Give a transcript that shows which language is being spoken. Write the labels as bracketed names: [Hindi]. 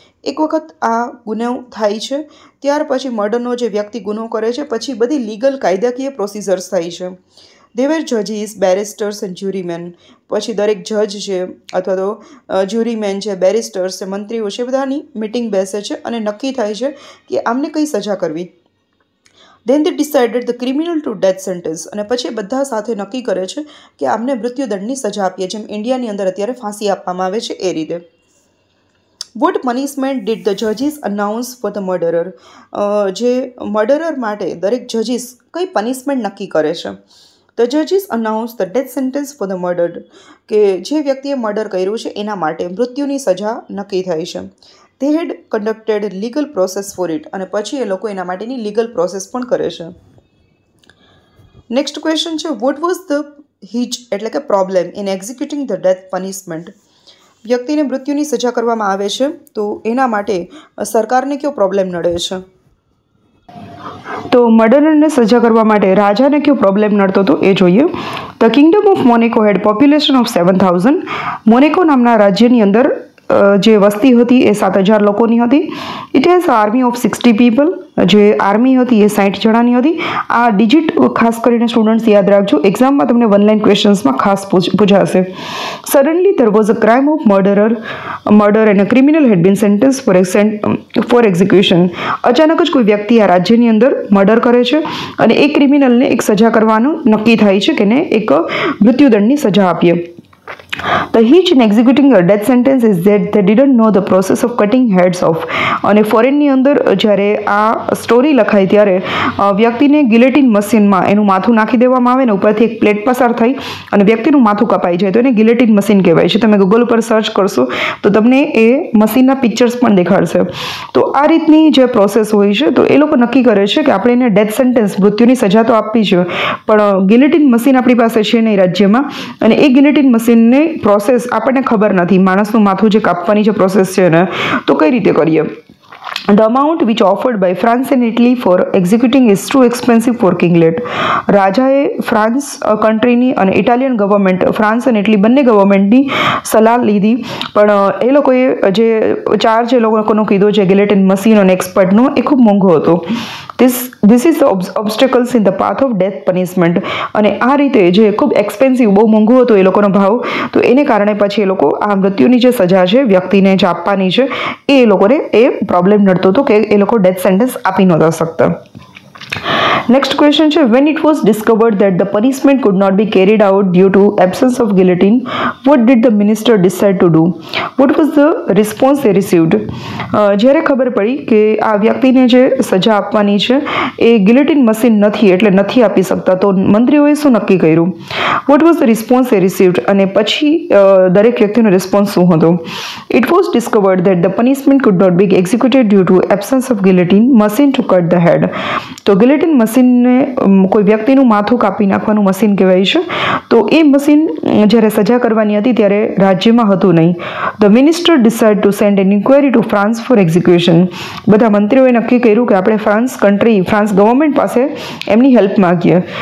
[Gujarati] એક વખત આ ગુનો થાય છે ત્યાર પછી મર્ડરનો જે વ્યક્તિ ગુનો કરે છે પછી બધી લીગલ કાયદાકીય પ્રોસિજર્સ થાય છે. [English] દેવેર જજીસ, બેરિસ્ટર્સ and જ્યુરીમેન. [Gujarati] પછી દરેક જજ છે અથવા તો જ્યુરીમેન છે, બેરિસ્ટર્સ છે, મંત્રીઓ છે, બધાની મિટિંગ બેસે છે અને નક્કી થાય છે કે આમને કઈ સજા કરવી. [English] Then they decided the criminal to death sentence. [Gujarati] અને પછી બધા સાથે નક્કી કરે છે કે આમને મૃત્યુદંડની સજા આપીએ, જેમ ઇન્ડિયાની અંદર અત્યારે ફાંસી આપવામાં આવે છે એ રીતે. [English] Vote punishment did the જજીસ announce for the murderer? [Gujarati] જે મર્ડરર માટે દરેક જજીસ કઈ પનિશમેન્ટ નક્કી કરે છે? [English] The જજીસ announce the death sentence for the મર્ડર્ડ. [Gujarati] કે જે વ્યક્તિએ મર્ડર કર્યું છે એના માટે મૃત્યુની સજા નક્કી થઈ છે. [English] They had conducted legal process for it. [Gujarati] અને પછી એ લોકો એના માટેની લીગલ પ્રોસેસ પણ કરે છે. નેક્સ્ટ ક્વેશ્ચન છે, [English] what was the hitch [Gujarati] એટલે કે problem [English] In executing the death punishment? [Gujarati] વ્યક્તિને મૃત્યુની સજા કરવામાં આવે છે તો એના માટે સરકારને કયો પ્રોબ્લેમ નડે છે? તો મર્ડરરને સજા કરવા માટે રાજાને કયો પ્રોબ્લેમ નડતો હતો એ જોઈએ. [English] The kingdom of Monaco had population of 7,000. [Gujarati] મોનેકો નામના રાજ્યની અંદર જે વસ્તી હતી એ 7,000 લોકોની હતી. [English] It has army of 60 people. [Gujarati] જે આર્મી હતી એ 60 જણાની હતી. આ ડિજિટ ખાસ કરીને સ્ટુડન્ટ્સ યાદ રાખજો, એક્ઝામમાં તમને વન લાઇન ક્વેશ્ચન્સમાં ખાસ પૂછાશે. [English] Suddenly there was a crime of murder and a criminal had been sentence for execution. [Gujarati] અચાનક જ કોઈ વ્યક્તિ આ રાજ્યની અંદર મર્ડર કરે છે અને એ ક્રિમિનલને એક સજા કરવાનું નક્કી થાય છે કે એને એક મૃત્યુદંડની સજા આપીએ. [English] The hitch in executing a death sentence is that they didn't know the process of cutting heads off. [Gujarati] અને ફોરેનની અંદર જ્યારે આ સ્ટોરી લખાય ત્યારે વ્યક્તિને ગિલેટિન મશીનમાં એનું માથું નાખી દેવામાં આવે ને ઉપરથી એક પ્લેટ પસાર થઈ અને વ્યક્તિનું માથું કપાઈ જાય તો એને ગિલેટિન મશીન કહેવાય છે. તમે ગૂગલ ઉપર સર્ચ કરશો તો તમને એ મશીનના પિક્ચર્સ પણ દેખાડશે. તો આ રીતની જે પ્રોસેસ હોય છે તો એ લોકો નક્કી કરે છે કે આપણે એને ડેથ સેન્ટેન્સ મૃત્યુની સજા તો આપવી છે પણ ગિલેટિન મશીન આપણી પાસે છે નહીં રાજ્યમાં, અને એ ગિલેટિન મશીનને પ્રોસેસ આપણને ખબર નથી, માણસનું માથું જે કાપવાની જે પ્રોસેસ છે ને તો કઈ રીતે કરીએ? [English] The amount which offered by France and Italy for executing is too expensive for King Lear. [Gujarati] રાજાએ ફ્રાન્સ કન્ટ્રીની અને ઇટાલિયન ગવર્મેન્ટ, ફ્રાન્સ અને ઇટલી બંને ગવર્મેન્ટની સલાહ લીધી પણ એ લોકોએ જે ચાર્જ એ લોકોનો કીધો છે ગિલેટિન મશીન અને એક્સપર્ટનો એ ખૂબ મોંઘો હતો. [English] This is the obstacles in the path of death punishment. [Gujarati] અને આ રીતે જે ખૂબ એક્સપેન્સિવ, બહુ મોંઘો હતો એ લોકોનો ભાવ, તો એને કારણે પછી એ લોકો આ મૃત્યુની જે સજા છે વ્યક્તિને જે આપવાની છે એ લોકોને એ પ્રોબ્લેમ નડતો હતો કે એ લોકો ડેથ સેન્ટેન્સ આપી નહોતા શકતા. [English] Next question છે, when it was discovered that the punishment could not be carried out due to absence of guillotine, what did the minister decide to do? What was the response they received? [Gujarati] જ્યારે ખબર પડી કે આ વ્યક્તિને જે સજા આપવાની છે એ ગિલેટિન મશીન નથી એટલે નથી આપી શકતા તો મંત્રીઓએ શું નક્કી કર્યું? [English] What was the response they received? [Gujarati] અને પછી દરેક વ્યક્તિનો રિસ્પોન્સ શું હતો? [English] It was discovered that the punishment could not be executed due to absence of guillotine machine to cut the head. [Gujarati] તો ગિલેટિન મશીનને કોઈ વ્યક્તિનું માથું કાપી નાખવાનું મશીન કહેવાય છે. તો એ મશીન જ્યારે સજા કરવાની હતી ત્યારે રાજ્યમાં હતું નહીં. [English] The minister decide to send an inquiry to France for execution. [Gujarati] બધા મંત્રીઓએ નક્કી કર્યું કે આપણે ફ્રાન્સ ગવર્મેન્ટ પાસે એમની હેલ્પ માગીએ.